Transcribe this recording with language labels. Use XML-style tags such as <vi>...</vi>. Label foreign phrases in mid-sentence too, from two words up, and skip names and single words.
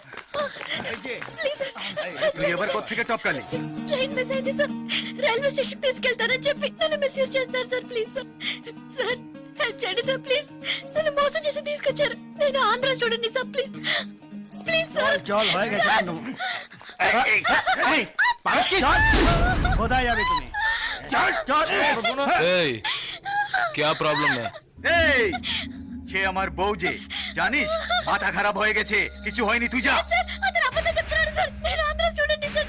<bn>এই যে,</bn> <en>Please sir.</en> <bn>তুই এবার কোত্থেকে টপকালি?</bn> <en>train miss</en> <te>అయింది సార్.</te> <en>railway station</en> <te>తీసుకెళ్తారని చెప్పి నన్ను మిస్యూజ్ చేస్తారు సార్.</te> <en>please sir.</en> <te>సార్ హెల్ప్ చేయండి సార్ ప్లీజ్. నన్ను మోసం చేసి తీసుకొచ్చారు. నేను ఆంధ్ర స్టూడెంట్ సార్</te> <en>please please sir.</en> <hi>क्या प्रॉब्लम है?</hi> <bn>সে আমার বউ যে জানিস মাথা খারাপ হয়ে গেছে কিছু হয়নি তুই যা</bn> <te>సార్ అతను అబద్ధం చెప్తున్నాడు సార్. నేను ఆంధ్ర స్టూడెంట్ సార్.</te>